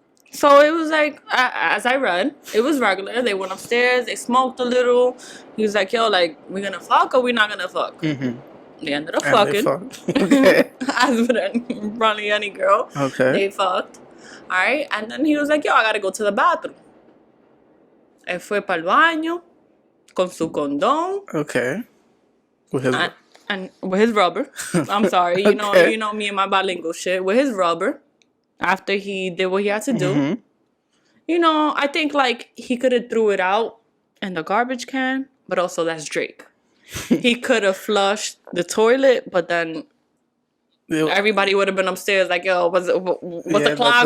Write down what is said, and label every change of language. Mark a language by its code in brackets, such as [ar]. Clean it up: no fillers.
[en] So it was like, as I read, it was regular. They went upstairs. They smoked a little. He was like, yo, like, we gonna fuck or we not gonna fuck? Mm-hmm. They ended up fucking. Okay. As with probably any girl. Okay. They fucked. All right. And then he was like, yo, I gotta go to the bathroom. [es] Él fue para el baño con su condón. [en] Okay. With his rubber. I'm sorry. Okay. You know me and my bilingual shit. With his rubber. After he did what he had to do. Mm-hmm. You know, I think, like, he could have threw it out in the garbage can. But also, that's Drake. He could have flushed the toilet, but then everybody would have been upstairs like, yo, what's the clog